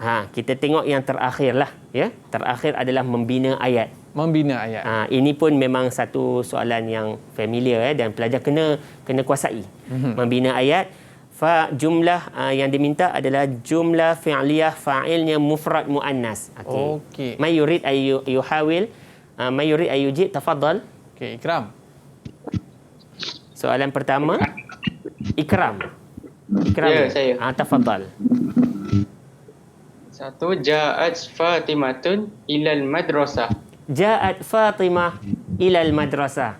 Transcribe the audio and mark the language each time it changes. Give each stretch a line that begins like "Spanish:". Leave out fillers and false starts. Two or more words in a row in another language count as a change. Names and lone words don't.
Malay: Kita tengok yang terakhir lah ya. Terakhir adalah membina ayat. Membina ayat. Ini pun memang satu soalan yang familiar dan pelajar kena kuasai. Membina ayat. Jumlah yang diminta adalah
Arabic: jumlah fi'liyah fa'ilnya mufrad muannas.
Malay: Okey.
Arabic: May yurid ay yuhawil, may yurid ay yujib, tafadhal.
Malay: Okey, Ikram. Soalan pertama. Ikram. Ya, saya.
Arabic: Tafadhal.
Malay: 1.
Arabic: Ja'at Fatimatun ilal madrasah. Ja'at Fatimah ilal madrasah.